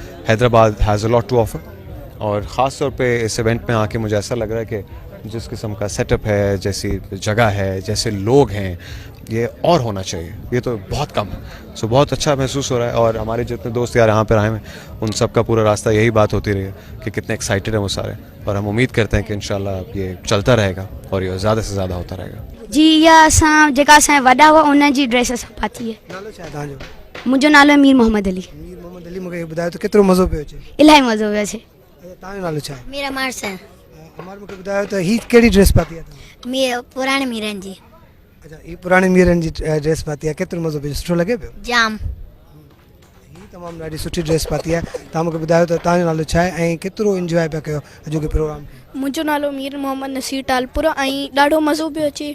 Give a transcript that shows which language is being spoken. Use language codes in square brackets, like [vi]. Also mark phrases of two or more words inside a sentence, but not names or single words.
[en] Hyderabad has a lot to offer, [ur] اور خاص طور پے اس ایونٹ میں آ کے مجھے ایسا لگ رہا ہے کہ جس قسم کا سیٹ اپ ہے، جیسی جگہ ہے، جیسے لوگ ہیں، یہ اور ہونا چاہیے. یہ تو بہت کم ہے. سو بہت اچھا محسوس ہو رہا ہے، اور ہمارے جتنے دوست یار یہاں پر آئے ہیں ان سب کا پورا راستہ یہی بات ہوتی رہی ہے کہ کتنے ایکسائٹڈ ہیں وہ سارے، اور ہم امید کرتے ہیں کہ ان شاء اللہ یہ چلتا رہے گا اور یہ زیادہ سے زیادہ ہوتا رہے گا. [sd] जी, इहा असां जेका असांजा वॾा हुआ उन जी ड्रेस असां पाती है। नालो छा आहे तव्हांजो? मुंहिंजो नालो आहे मीर मोहम्मद अली। मीर मोहम्मद अली, मूंखे ॿुधायो त केतिरो मज़ो पियो अचे? इलाही मज़ो पियो अचे। तव्हांजो नालो छा आहे? [ur] میرا مارس ہے. [sd] अमार, मूंखे ॿुधायो त हीअ कहिड़ी ड्रेस पाती आहे तव्हां? [ur] میرے پرانے میرن جی. [sd] अच्छा, हीअ पुराणे मीरनि जी ड्रेस पाती आहे, केतिरो मज़ो पियो? सुठो लॻे पियो? जाम। हीअ तमामु ॾाढी सुठी ड्रेस पाती आहे। तव्हां मूंखे ॿुधायो त तव्हांजो नालो छा आहे ऐं केतिरो इंजॉय पिया कयो अॼोके प्रोग्राम? मुंहिंजो नालो मीर मोहम्मद नसीर टालपुर ऐं ॾाढो मज़ो पियो अचे।